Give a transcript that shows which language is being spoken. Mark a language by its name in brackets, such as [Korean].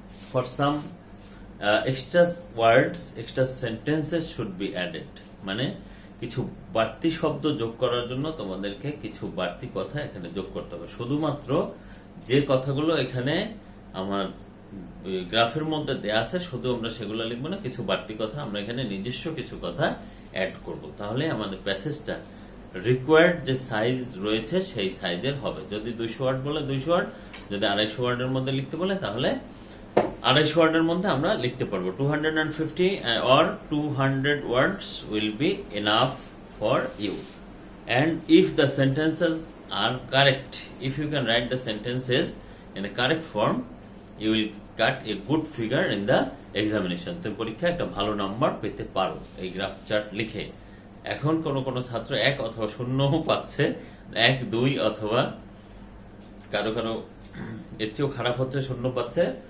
[English] For some extra words, extra sentences should be added. [Bangla] মানে কিছু বাড়তি শব্দ যোগ করার জন্য তোমাদেরকে কিছু বাড়তি কথা এখানে যোগ করতে হবে। শুধুমাত্র যে কথাগুলো এখানে আমার গ্রাফের মধ্যে দেয়া আছে শুধু আমরা সেগুলো লিখবো না, কিছু বাড়তি কথা আমরা এখানে নিজস্ব কিছু কথা অ্যাড করব, তাহলে আমাদের প্যাসেজটা রিকোয়ার্ড যে সাইজ রয়েছে সেই সাইজের হবে। যদি 200 ওয়ার্ড বলে 200 ওয়ার্ড, যদি 250 ওয়ার্ডের মধ্যে লিখতে বলে তাহলে 250 ওয়ার্ডের মধ্যে আমরা লিখতে পারবো। [English] 250 or 200 words will be enough for you. And if the sentences are correct, if you can write the sentences in the correct form, you will get a good figure in the examination. [Bangla] তো পরীক্ষায় একটা ভালো number পেতে পারো এই graph chart লিখে। এখন কোন ছাত্র 1 অথবা 0 পাচ্ছে, 1, 2 অথবা কারো এর চেয়েও খারাপ হচ্ছে 0 পাচ্ছে।